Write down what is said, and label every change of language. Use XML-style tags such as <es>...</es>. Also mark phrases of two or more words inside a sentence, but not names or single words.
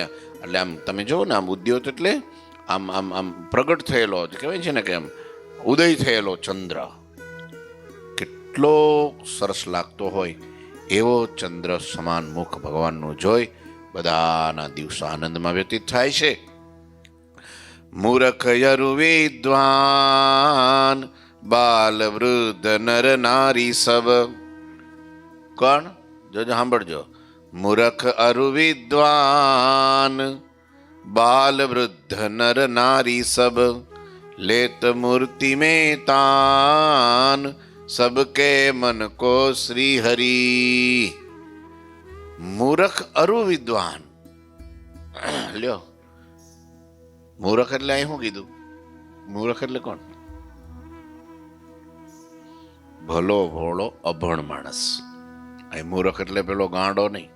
<gu>એટલે આમ તમે જુઓ ને, આમ ઉદ્યોત એટલે આમ આમ આમ પ્રગટ થયેલો કહેવાય છે ને કે આમ ઉદય થયેલો ચંદ્ર કેટલો સરસ લાગતો હોય એવો ચંદ્ર સમાન મુખ ભગવાનનું જોઈ બધાના દિવસો આનંદમાં વ્યતીત થાય છે.</gu> <hi>मूरख यरु विद्वान बाल वृद्ध नर नारी सब.</hi> <gu>કોણ? જોજો સાંભળજો.</gu> <hi>मूरख अरु विद्वान बाल वृद्ध नर नारी सब लेत मूर्ति में तान सबके मन को श्री हरि. मूरख अरु विद्वान</hi> <gu>લ્યો. મૂરખ એટલે અહીં શું કીધું? મૂરખ એટલે કોણ? ભલો ભોળો અભણ માણસ. અહીં મૂરખ એટલે પેલો ગાંડો નહીં.</gu>